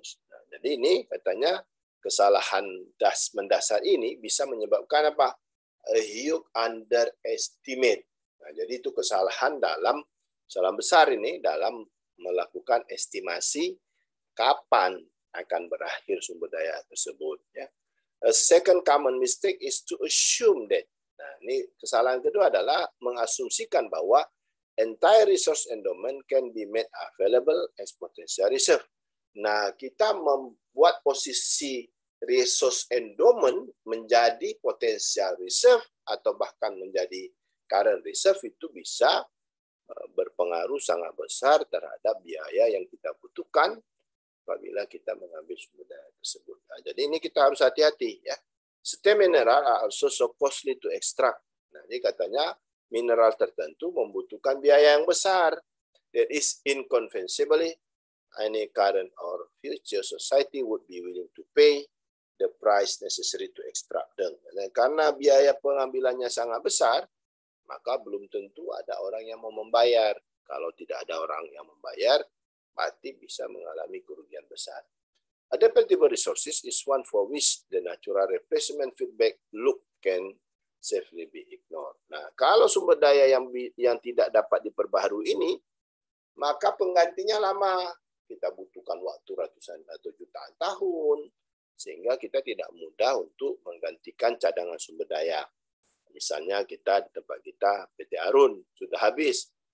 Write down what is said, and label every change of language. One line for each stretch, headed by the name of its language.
Indonesian: Nah, jadi ini katanya kesalahan mendasar ini bisa menyebabkan apa?
English: A huge underestimate.
Indonesian: Nah, jadi itu kesalahan dalam besar ini dalam melakukan estimasi kapan akan berakhir sumber daya tersebut. Ya.
English: A second common mistake is to assume that.
Indonesian: Nah, ini kesalahan kedua adalah mengasumsikan bahwa
English: entire resource endowment can be made available as potential reserve.
Indonesian: Nah, kita membuat posisi resource endowment menjadi potential reserve atau bahkan menjadi current reserve itu bisa berpengaruh sangat besar terhadap biaya yang kita butuhkan apabila kita mengambil sumber daya tersebut. Nah, jadi ini kita harus hati-hati ya.
English: Certain mineral are also so costly to extract.
Indonesian: Nah, ini katanya mineral tertentu membutuhkan biaya yang besar.
English: That is inconceivably any current or future society would be willing to pay the price necessary to extract them.
Indonesian: Dan karena biaya pengambilannya sangat besar, maka belum tentu ada orang yang mau membayar. Kalau tidak ada orang yang membayar, berarti bisa mengalami kerugian besar.
English: Adaptable resources is one for which the natural replacement feedback loop can safely be ignored.
Indonesian: Nah, kalau sumber daya yang tidak dapat diperbaharui ini, maka penggantinya lama. Kita butuhkan waktu ratusan atau jutaan tahun, sehingga kita tidak mudah untuk menggantikan cadangan sumber daya. Misalnya kita di tempat kita PT Arun sudah habis.